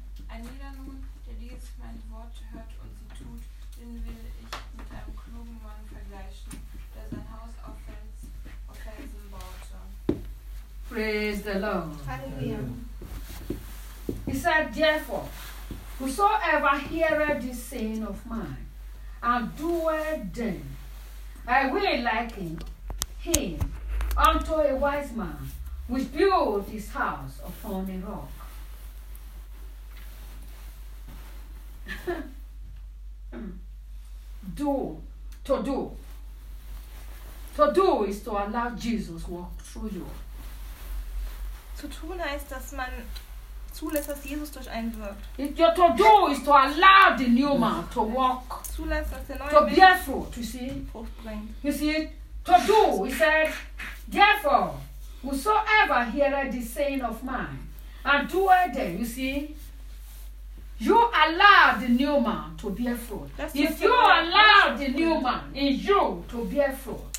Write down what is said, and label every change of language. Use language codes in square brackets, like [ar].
[de] Ein jeder nun, der dieses meine Worte hört und sie tut, den will ich mit einem klugen Mann vergleichen, der sein Haus auf Felsen baute. [en] Praise the Lord. [de] Halleluja. [en] He said, therefore, whosoever heareth this saying of mine and doeth them, I will liken him unto a wise man which built his house upon a rock. To do is to allow Jesus walk through you. [de] Zu tun heißt, dass man zulässt, dass Jesus durch einen wirkt. [en] Your to do is to allow the new man to walk. [de] Zulässt, dass der neue [en] to bear fruit, you see? [de] Fruchtbringt. [en] You see? To do, he said, therefore, whosoever heareth this saying of mine and doeth them, you see? You allow the new man to bear fruit. If you allow the new man in you to bear fruit,